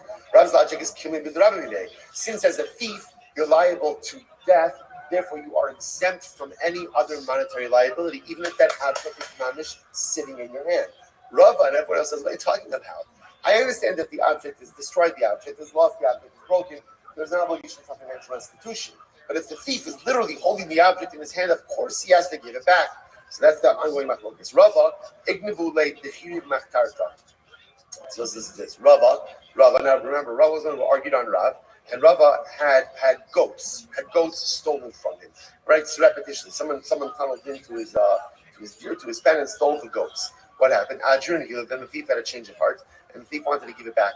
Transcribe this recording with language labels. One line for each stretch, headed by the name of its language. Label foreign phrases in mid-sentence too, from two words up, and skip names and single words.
English: Rav's logic is killing with Rabbi. Since as a thief, you're liable to death, therefore you are exempt from any other monetary liability, even if that object is mamish sitting in your hand. Rava and everyone else says, what are you talking about? I understand that the object is destroyed, the object is lost, the object is broken. There's an obligation for financial restitution. But if the thief is literally holding the object in his hand, of course he has to give it back. So that's the ongoing machlokas. Rava,
Aramaic: איגנבו ליה דיכרי במחתרתא.
English: So this is this. Rava. Now remember, Rava was the one who argued on Rav, and Rava had goats stolen from him. Right? It's repetition. Someone tunneled into his pen and stole the goats. What happened? Then the thief had a change of heart, and the thief wanted to give it back.